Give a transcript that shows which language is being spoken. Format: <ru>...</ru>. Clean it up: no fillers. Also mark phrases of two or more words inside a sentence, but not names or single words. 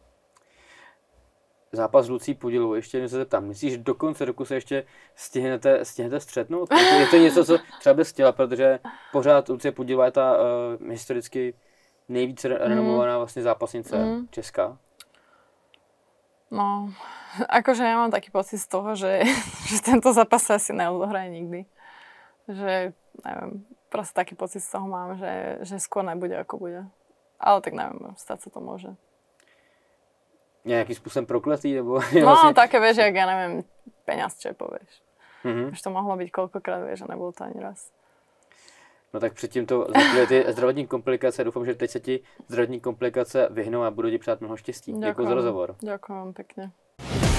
<cs>Zápas Lucí Pudilovou, ještě jednou se zeptám, myslíš, že do konce roku se ještě stihnete střetnout? Je to něco, co třeba bys chtěla, protože pořád Lucie Pudilová je ta historicky nejvíce renomovaná vlastně zápasnice česká. No,</cs> <sk>akože ja mám taký pocit z toho, že tento zápas sa asi neodohraje nikdy. Že, neviem, proste taký pocit z toho mám, že skôr nebude, ako bude. Ale tak neviem, stať sa to môže.</sk> <cs>Nějakým způsobem prokletý, nebo... No, vlastně...</cs> <sk>také, vieš, jak ja neviem, peňazče, povieš. Už to mohlo byť koľkokrát, vieš, a nebolo to ani raz.</sk> <cs>No tak předtím to zakryly ty zdravotní komplikace. Doufám, že teď se ti zdravotní komplikace vyhnou a budu ti přát mnoho štěstí. Děkuji za rozhovor.</cs> <sk>Ďakujem pekne.</sk>